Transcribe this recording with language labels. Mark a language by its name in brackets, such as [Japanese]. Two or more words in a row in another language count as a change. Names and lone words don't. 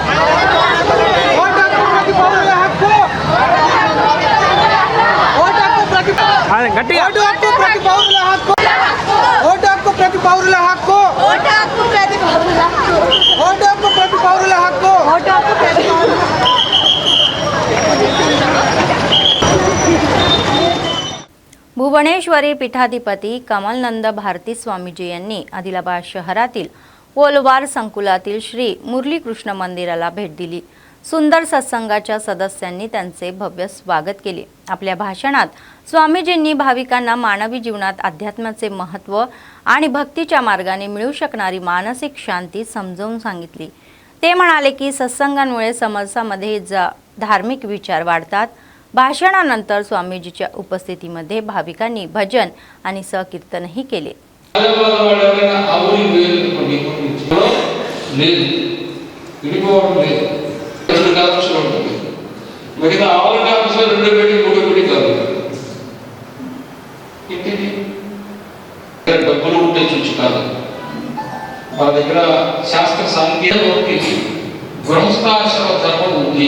[Telugu] గట్టిగా ఓటు హక్కు ప్రతి పౌరుల హక్కు, ఓటు హక్కు ప్రతి పౌరుల హక్కు, ఓటు హక్కు ప్రతి పౌరుల హక్కు, ఓటు హక్కు ప్రతి పౌరుల హక్కు, ఓటు హక్కు ప్రతి పౌరుల హక్కు। [Marathi] भुवनेश्वरी पीठाधिपती कमलनंद भारती स्वामीजी यांनी आदिलाबाद शहरातील ओलवार संकुलातील श्री मुरली कृष्ण मंदिराला भेट दिली। सुंदर सत्संगाच्या सदस्यांनी त्यांचे भव्य स्वागत केले। आपल्या भाषणात स्वामीजींनी भाविकांना मानवी जीवनात अध्यात्माचे महत्त्व आणि भक्तीच्या मार्गाने मिळू शकणारी मानसिक शांती समजावून सांगितली। ते म्हणाले की सत्संगांमुळे समाजामध्ये धार्मिक विचार वाढतात। भाषणानंतर स्वामीजीच्या उपस्थितीमध्ये भाविकांनी भजन आणि संकीर्तनही केले। [Telugu] మిగతా ఆరు డాక్టర్స్ రెండు పెట్టి మూడు పెట్టి కాదు ఇంటిది డబ్బులు ఉంటే చూసి కాదు మన దగ్గర శాస్త్ర సాంకేతిక గృహస్థాశ్రమ ధర్మం ఉంది।